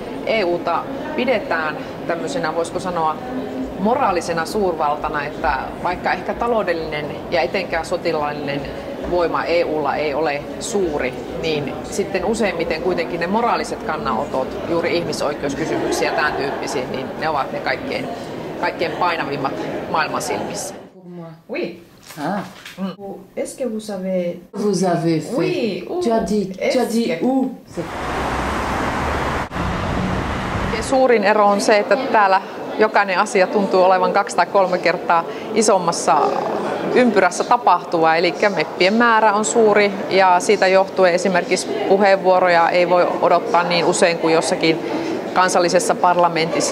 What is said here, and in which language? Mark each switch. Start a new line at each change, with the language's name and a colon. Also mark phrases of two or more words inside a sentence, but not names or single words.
Finnish: EUta pidetään tämmöisenä, voisiko sanoa, moraalisena suurvaltana, että vaikka ehkä taloudellinen ja etenkään sotilaallinen voima EUlla ei ole suuri, niin sitten useimmiten kuitenkin ne moraaliset kannanotot, juuri ihmisoikeuskysymyksiä ja tämän tyyppisiä, niin ne ovat ne kaikkein painavimmat maailman silmissä.
French: Oui. Ah. Est-ce que vous savez... Vous avez fait. Oui, où? Tu as dit où?
Finnish: Suurin ero on se, että täällä jokainen asia tuntuu olevan 2 tai 3 kertaa isommassa ympyrässä tapahtuvaa, eli meppien määrä on suuri ja siitä johtuen esimerkiksi puheenvuoroja ei voi odottaa niin usein kuin jossakin kansallisessa parlamentissa.